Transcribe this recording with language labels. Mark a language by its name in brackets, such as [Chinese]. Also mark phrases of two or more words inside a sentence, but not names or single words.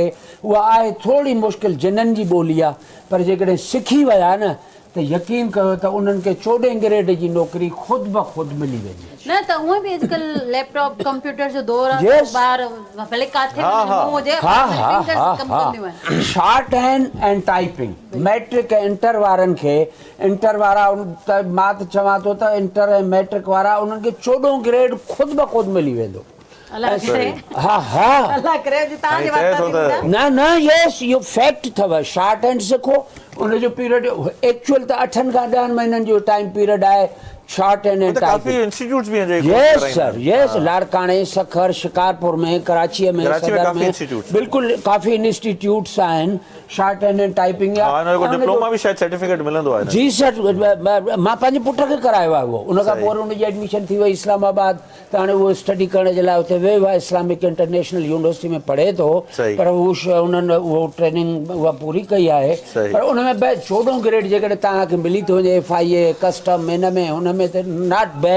[Sindhi] उहा आहे थोरी मुश्किल जिन्हनि जी ॿोली आहे, पर जेकॾहिं सिखी विया न त यकीन कयो त उन्हनि खे 14 ग्रेड जी नौकिरी ख़ुदि ब ख़ुदि मिली वेंदी। न त उहे बि अॼुकल्ह लैपटॉप कंप्यूटर जो दौर आहे, ॿार भले काथे हुजे कमु कंदियूं आहिनि। [English] short hand and typing [Sindhi] मैट्रिक ऐं इंटर वारनि खे, इंटर वारा त मां त चवां थो त इंटर ऐं मैट्रिक वारा उन्हनि खे 14 ग्रेड ख़ुदि ब ख़ुदि मिली वेंदो। न यस इहो फैक्ट अथव। [English] short hand [Sindhi] सिखो, उनजो पीरियड एक्चुअल त 8 खां 10 महीननि जो [English] time period [Sindhi] आहे [English] short hand and [Urdu] کافی انسٹی ٹیوٹس بھی ہیں. [English] yes sir yes, [Sindhi] लाड़काणे सखर शिकारपुर में कराची में सदर में बिल्कुल काफी इंस्टीट्यूट्स आहिनि [English] short hand and typing. [Sindhi] डिप्लोमा भी शायद सर्टिफिकेट मिलंदो आहे। जी सर, मां पंहिंजे पुट खे करायो आहे उहो। उन खां पोइ उनजी एडमिशन थी वई इस्लामाबाद, त हाणे उहो स्टडी करण जे लाइ उते वियो आहे। इस्लामिक इंटरनेशनल यूनिवर्सिटी में पढ़े थो, पर उन्हनि उहो ट्रेनिंग उहा पूरी कई आहे। पर उन में 14 ग्रेड जेकॾहिं तव्हांखे मिली थो वञे FIA कस्टम हिन में हुन में त [English] not bad.